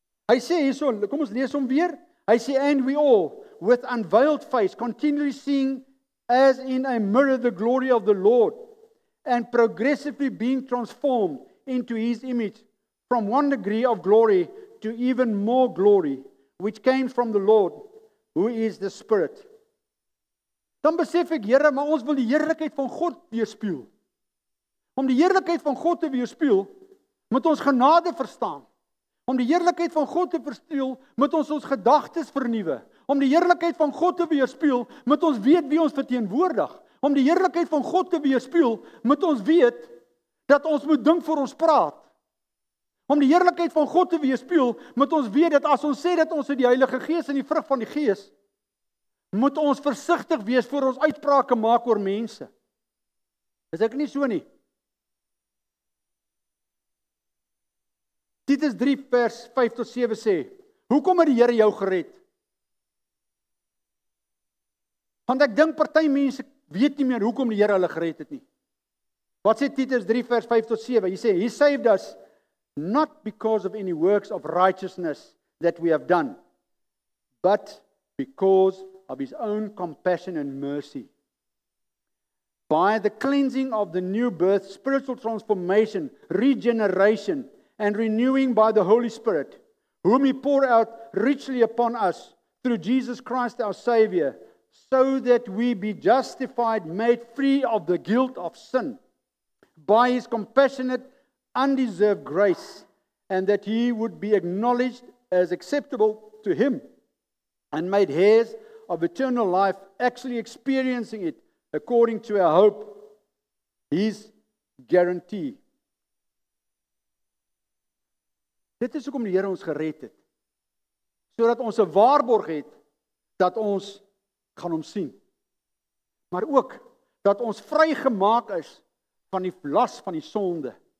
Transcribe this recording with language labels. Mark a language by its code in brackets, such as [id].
[af] Hy sê hierso, kom ons lees hom weer. Hy sê, [en] and we all, with unveiled face, continually seeing as in a mirror the glory of the Lord, and progressively being transformed into His image from one degree of glory to even more glory, which came from the Lord, who is the Spirit. [af] Dan besef ek, Here, maar ons wil die heerlikheid van God weerspieël. Om die heerlikheid van God te weerspieël, moet ons genade verstaan. Om die heerlikheid van God te weerspieël, moet ons gedagtes vernuwe. Om die heerlikheid van God te weerspieël, moet ons weet wie ons verteenwoordig. Om die heerlikheid van God te weerspieël, moet ons weet dat ons moet dink voor ons praat. Om die heerlikheid van God te weerspieël, moet ons weet dat as ons sê dat ons het die Heilige Gees en die vrug van die Gees, moet ons versigtig wees voor ons uitsprake maak oor mense. Is ek nie so nie? Titus 3 vers 5 tot 7 sê, hoekom het die Here jou gered? Want ek dink party mense weet nie meer hoekom die Here hulle gered het nie. Wat sê Titus 3 vers 5 tot 7? Hy sê, [en] He saved us not because of any works of righteousness that we have done, but because of His own compassion and mercy. By the cleansing of the new birth, spiritual transformation, regeneration, and renewing by the Holy Spirit, whom He poured out richly upon us through Jesus Christ our Savior, so that we be justified, made free of the guilt of sin, by His compassionate, undeserved grace, and that He would be acknowledged as acceptable to Him, and made heirs of eternal life, actually experiencing it according to our hope, His guarantee. [af] Dit is hoekom die Here ons gered het, sodat ons 'n waarborg het dat ons gaan hom sien, maar ook dat ons vrygemaak is van die las van die sonde.